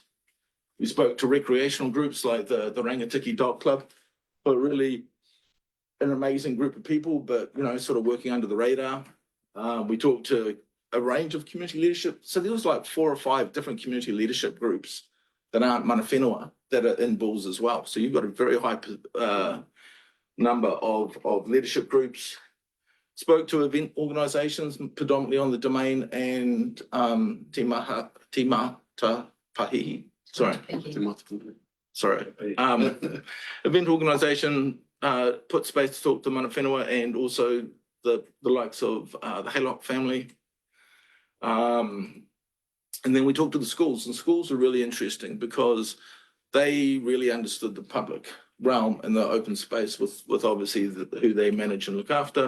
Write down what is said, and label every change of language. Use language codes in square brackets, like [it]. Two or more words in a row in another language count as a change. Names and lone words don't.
[en] We spoke to recreational groups like the Rangatiki Dog Club, who are really an amazing group of people, but, sort of working under the radar. We talked to a range of community leadership. So there was like 4 or 5 different community leadership groups that aren't [mi] mana whenua [en] that are in Bulls as well. So you've got a very high number of leadership groups. Spoke to event organisations, predominantly on the domain and Tīmata Pahihi. Event organisation put space to talk to [mi] mana whenua [en] and also the likes of the Haylock family. And then we talked to the schools, and schools are really interesting because they really understood the public realm and the open space with obviously who they manage and look after.